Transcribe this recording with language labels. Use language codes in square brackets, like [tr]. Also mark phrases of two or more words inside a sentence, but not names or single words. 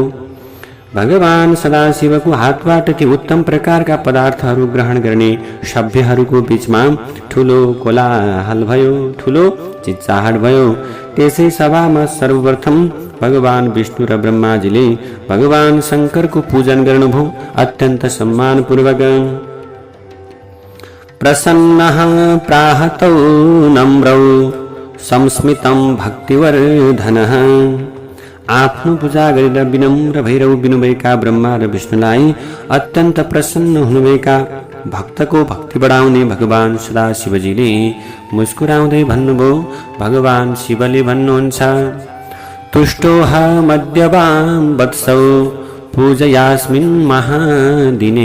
[ne] भगवान सदाशिवको हातबाट ती उत्तम प्रकारका पदार्थहरू ग्रहण गर्ने सभ्यहरूको बीचमा ठुलो कोलाहल भयो, ठुलो चिच्चाहट भयो। त्यसै सभामा सर्वप्रथम भगवान विष्णु र ब्रह्माजीले भगवान शंकरको पूजन गर्नुभयो अत्यन्त सम्मानपूर्वक। [sa] प्रसन्नः प्राहतौ नम्रौ संस्मितं भक्तिवर्धनः। [ne] आफ्नो पूजा गरेर विनम्र भएर उभिनुभएका ब्रह्मा र विष्णुलाई अत्यन्त प्रसन्न हुनुभएका भक्तको भक्ति बढाउने भगवान सदाशिवजीले मुस्कुराउँदै भन्नुभयो। भगवान शिवले भन्नुहुन्छ, [sa] तुष्टोह मध्यवां वत्सौ पूजयास्मिन् महादिने।